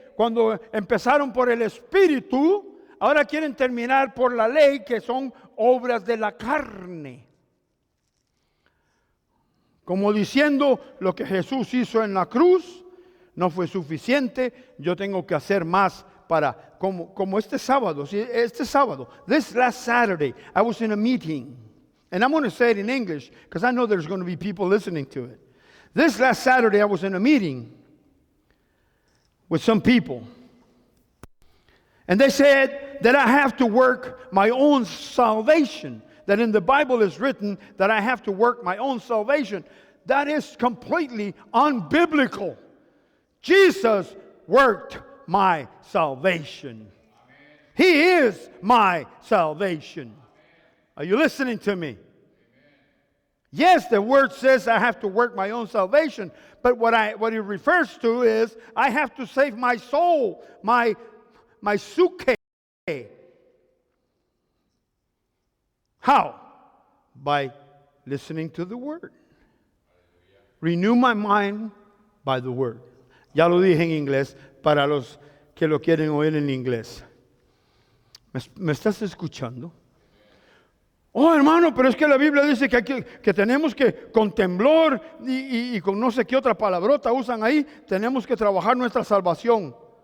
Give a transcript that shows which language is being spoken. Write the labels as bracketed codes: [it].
[es] Cuando empezaron por el Espíritu, ahora quieren terminar por la ley, que son obras de la carne. Como diciendo, lo que Jesús hizo en la cruz no fue suficiente, yo tengo que hacer más para, como este sábado, [en] this last Saturday, I was in a meeting. And I'm going to say it in English because I know there's going to be people listening to it. This last Saturday, I was in a meeting with some people. And they said that I have to work my own salvation, that in the Bible is written that I have to work my own salvation. That is completely unbiblical. Jesus worked my salvation. He is my salvation. Are you listening to me? Yes, the word says I have to work my own salvation, but what it refers to is I have to save my soul, my suke. How? By listening to the word. Renew my mind by the word. [es] Ya lo dije en inglés para los que lo quieren oír en inglés. ¿Me estás escuchando? Oh, hermano, pero es que la Biblia dice que tenemos que con temblor y con no sé qué otra palabrota usan ahí, tenemos que trabajar nuestra salvación.